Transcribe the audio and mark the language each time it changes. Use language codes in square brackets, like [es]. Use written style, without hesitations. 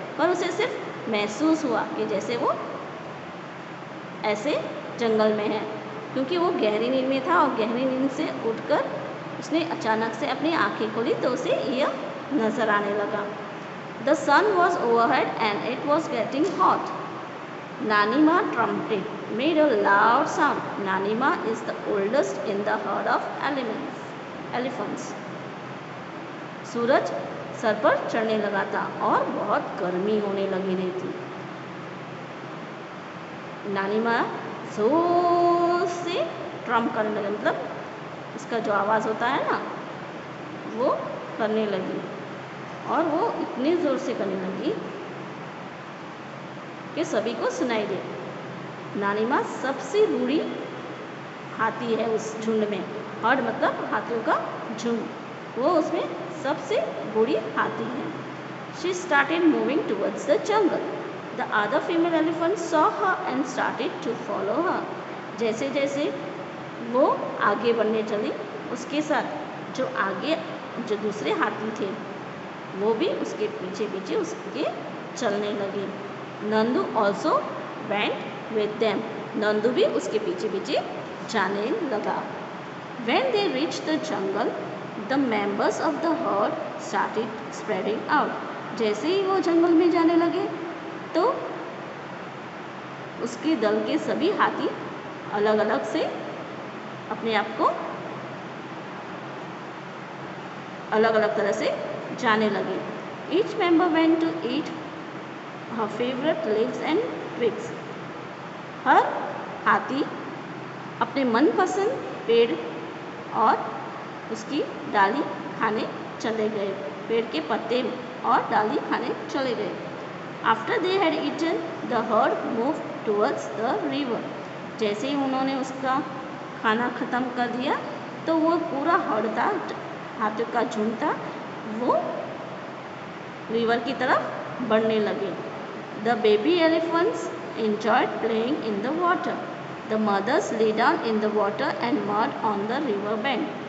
[hi] पर उसे सिर्फ महसूस हुआ कि जैसे वो ऐसे जंगल में है, क्योंकि वो गहरी नींद में था और गहरी नींद से उठकर उसने अचानक से अपनी आंखें खोली तो उसे यह नज़र आने लगा। [en] The sun was overhead and it was getting hot. Nanima trumpeted, made a loud sound. Nanima is the oldest in the herd of elephants. [hi] Suraj sir पर चढ़ने लगा था और बहुत गर्मी होने लगी रही थी। नानीमा जोर से ट्रम्प करने लगे, मतलब इसका जो आवाज़ होता है ना, वो करने लगी। और वो इतनी ज़ोर से करने लगी कि सभी को सुनाई दे। नानीमा सबसे बूढ़ी हाथी है उस झुंड में। हर्ड मतलब हाथियों का झुंड, वो उसमें सबसे बूढ़ी हाथी है। [en] She started moving towards the jungle. The other female elephants saw her and started to follow her. [hi] जैसे जैसे वो आगे बढ़ने चली, उसके साथ जो दूसरे हाथी थे वो भी उसके पीछे पीछे उसके चलने लगे। [en] Nandu also went with them. [hi] Nandu भी उसके पीछे पीछे जाने लगा। [en] When they reached the jungle, the members of the herd started spreading out. [hi] जैसे ही वो जंगल में जाने लगे तो उसके दल के सभी हाथी अलग अलग से अपने आप को अलग अलग तरह से जाने लगे। [en] Each member went to eat her favorite leaves and twigs. [hi] हर हाथी अपने मनपसंद पेड़ और उसकी डाली खाने चले गए। पेड़ के पत्ते और डाली खाने चले गए। [en] After they had eaten, the herd moved towards the river. [hi] जैसे ही उन्होंने उसका खाना ख़त्म कर दिया तो वो पूरा हर्ड था, हाथियों का झुंड था, वो रिवर की तरफ बढ़ने लगे। [en] The baby elephants enjoyed playing in the water. The mothers lay down in the water and mud on the river bank.